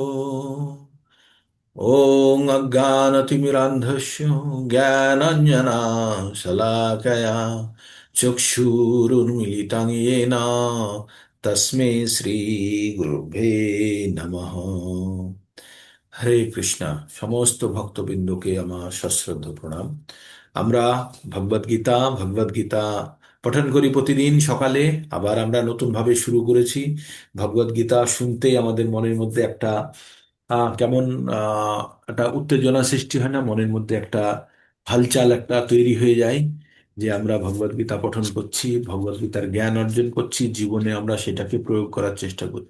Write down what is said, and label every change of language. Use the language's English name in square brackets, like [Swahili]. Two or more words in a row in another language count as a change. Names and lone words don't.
[Sanskrit] ॐ अज्ञानतिमिरान्धस्य ज्ञानाञ्जनाशलाकया चक्षुरुन्मीलितं येन तस्मै শ্রীগুরুভ্যে নমঃ। [Bangla] হরে কৃষ্ণা। সমস্ত ভক্তবৃন্দকে আমার সশ্রদ্ধ প্রণাম। আমরা ভগবদ্গীতা পঠন করি প্রতিদিন সকালে। আবার আমরা নতুন ভাবে শুরু করেছি। ভগবদ্গীতা শুনতে আমাদের মনের মধ্যে একটা কেমন আহ একটা উত্তেজনা সৃষ্টি হয় না, মনের মধ্যে একটা হালচাল একটা তৈরি হয়ে যায় যে আমরা ভগবদ্গীতা পঠন করছি, ভগবদ্গীতার জ্ঞান অর্জন করছি, জীবনে আমরা সেটাকে প্রয়োগ করার চেষ্টা করছি।